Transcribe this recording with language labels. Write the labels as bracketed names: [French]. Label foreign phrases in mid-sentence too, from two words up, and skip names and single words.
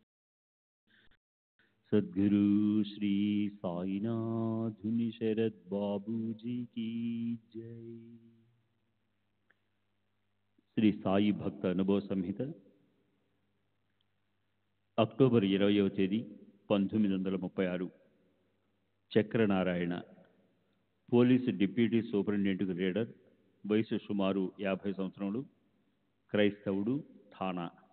[Hindi] सद्गुरु श्री साईनाथ मुनि शरद बाबू जी की जय। [Telugu] శ్రీ సాయి భక్త అనుభవ సంహిత అక్టోబర్ 20వ తేదీ 1936. చక్రనారాయణ, పోలీసు డిప్యూటీ సూపరింటెండెంట్కు రీడర్, వయసు సుమారు 50 సంవత్సరములు, క్రైస్తవుడు, థానా.